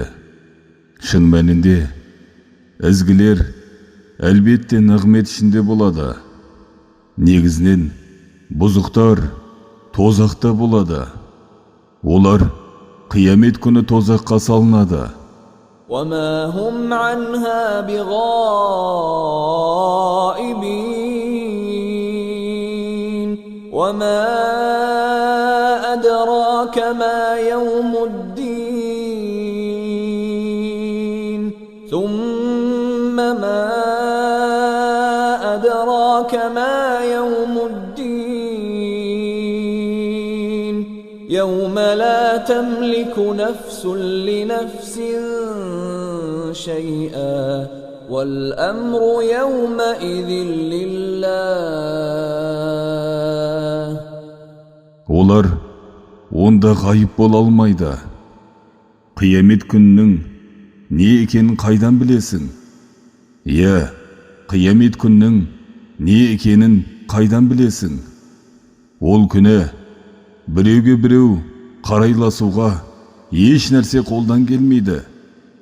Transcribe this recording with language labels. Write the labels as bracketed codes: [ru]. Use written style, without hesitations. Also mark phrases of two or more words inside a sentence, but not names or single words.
[kk] Шын мәнінде ізгілер әлбетте нығмет ішінде болады. Негізінен бұзықтар тозақта болады. Олар қиямет күні тозаққа салынады. [ar] وما هم عنها بغائبين وما أدراك ما يوم الدين ثم ما أدراك ما يوم الدين يوم لا تملك نفس لنفس شيئا والأمر يومئذ لله. [kk] Олар онда ғайып бола алмайды. Қиямет күнінің не екенін қайдан білесің? Қиямет күнінің не екенін қайдан білесің? Ол күні біреуге біреу қарайласуға еш нәрсе қолдан келмейді.